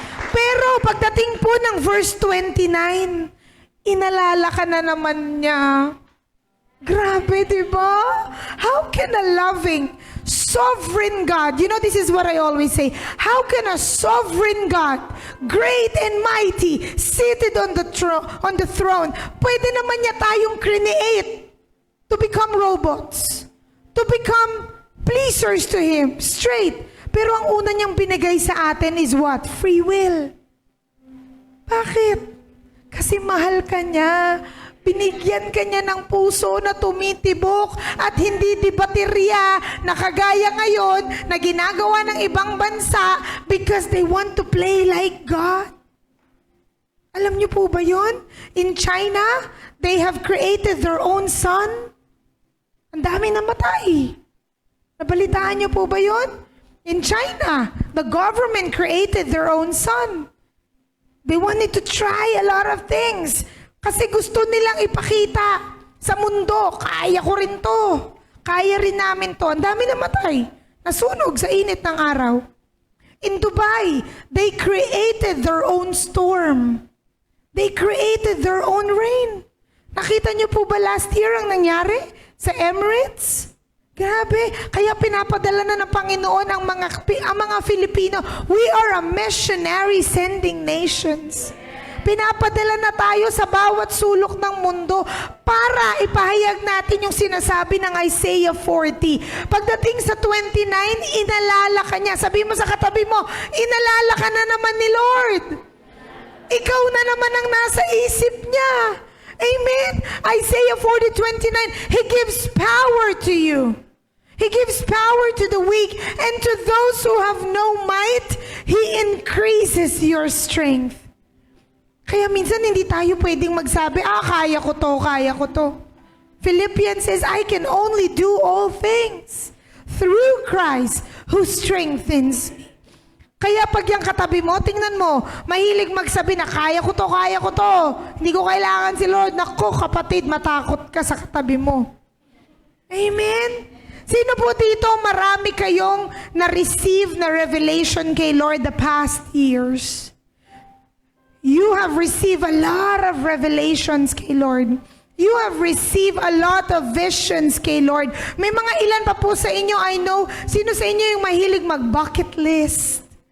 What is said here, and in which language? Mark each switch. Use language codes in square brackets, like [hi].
[tl] Pero pagdating po ng verse 29, inalala ka na naman niya. Grabe, di ba? [en] How can a loving, sovereign God, you know, this is what I always say, how can a sovereign God, great and mighty, seated on the throne, [tl] pwede naman niya tayong [en] create to become robots, to become pleasers to Him, straight. [tl] Pero ang una niyang binigay sa atin [en] is what? Free will. [tl] Bakit? Kasi mahal ka niya. Binigyan ka niya ng puso na tumitibok at hindi di baterya na kagaya ngayon na ginagawa ng ibang bansa [en] because they want to play like God. [tl] Alam niyo po ba yun? [en] In China, they have created their own sun. [tl] Ang dami namatay. Nabalitaan niyo po ba yun? [en] In China, the government created their own sun. They wanted to try a lot of things. [tl] Kasi gusto nilang ipakita sa mundo, kaya ko rin to. Kaya rin namin to. Ang dami namatay. Nasunog sa init ng araw. [en] In Dubai, they created their own storm. They created their own rain. [tl] Nakita niyo po ba last year ang nangyari sa Emirates? Grabe. Kaya pinapadala na ng Panginoon ang mga Filipino. [en] We are a missionary sending nations. [tl] Pinapadala na tayo sa bawat sulok ng mundo para ipahayag natin yung sinasabi ng Isaiah 40. Pagdating sa 29, inalala ka niya. Sabi mo sa katabi mo, inalala ka na naman ni Lord. Ikaw na naman ang nasa isip niya. Amen? [en] Isaiah 40:29, He gives power to you. He gives power to the weak, and to those who have no might, He increases your strength. [tl] Kaya minsan hindi tayo pwedeng magsabi, kaya ko to, kaya ko to. [en] Philippians says, I can only do all things through Christ who strengthens me. [tl] Kaya pag yung katabi mo, tingnan mo, mahilig magsabi na kaya ko to, kaya ko to. Hindi ko kailangan si Lord. Naku, kapatid, matakot ka sa katabi mo. Amen? Sino po dito marami kayong na-receive na revelation kay Lord the past years? [en] You have received a lot of revelations kay Lord. You have received a lot of visions kay Lord. [tl] May mga ilan pa po sa inyo, [en] I know, [tl] sino sa inyo yung mahilig mag-bucket list?